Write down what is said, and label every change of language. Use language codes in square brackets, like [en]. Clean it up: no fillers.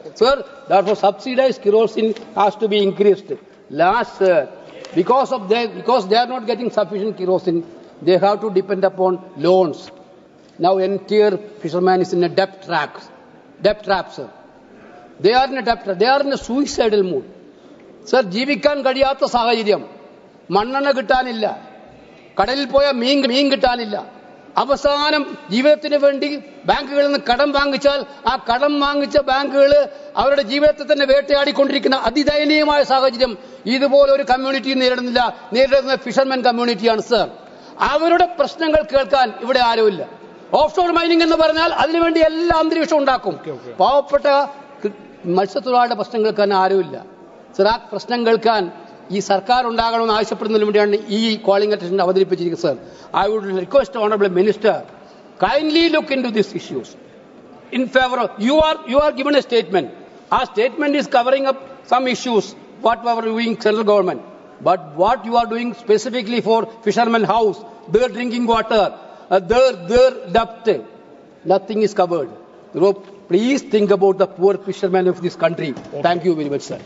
[en] Sir, therefore subsidized kerosene has to be increased. Last, sir, because they are not getting sufficient kerosene, they have to depend upon loans. Now entire fisherman is in a debt trap, sir. They are in a debt trap. They are in a suicidal mood. [ml] Sir, ജീവിക്കാൻ കഴിയാത്ത സാഹചര്യം. മണ്ണെണ്ണ കിട്ടാനില്ല. കടലിൽ പോയ മീൻ കിട്ടാനില്ല. അവസാനം ജീവിതത്തിന് വേണ്ടി ബാങ്കുകളിൽ നിന്ന് കടം വാങ്ങിച്ചാൽ ആ കടം വാങ്ങിച്ച ബാങ്കുകൾ അവരുടെ ജീവിതത്തെ തന്നെ വേട്ടയാടിക്കൊണ്ടിരിക്കുന്ന അതിദയനീയമായ സാഹചര്യം ഇതുപോലെ ഒരു കമ്മ്യൂണിറ്റി നേരിടുന്ന ഫിഷർമെൻ കമ്മ്യൂണിറ്റിയാണ്, സർ. അവരുടെ പ്രശ്നങ്ങൾ കേൾക്കാൻ ഇവിടെ ആരുമില്ല. ഓഫ്ഷോർ മൈനിങ് എന്ന് പറഞ്ഞാൽ അതിനുവേണ്ടി എല്ലാ അന്തരീക്ഷവും ഉണ്ടാക്കും. പാവപ്പെട്ട മത്സ്യത്തൊഴിലാളിയുടെ പ്രശ്നം കേൾക്കാൻ ആരുമില്ല. സർ, ആ പ്രശ്നം കേൾക്കാൻ ഈ സർക്കാർ ഉണ്ടാകണമെന്ന് ആവശ്യപ്പെടുന്നതിന് വേണ്ടിയാണ് ഈ കോളിംഗ് അറ്റൻഷൻ അവതരിപ്പിച്ചിരിക്കുന്നത്, sir. [en] I would request Honorable Minister, kindly look into these issues. In favor of, you are given a statement. Our statement is covering up some issues, what we are doing central government. But what you are doing specifically for fishermen house, their drinking water, their debt, nothing is covered. Please think about the poor fishermen of this country. Okay. Thank you very much, sir.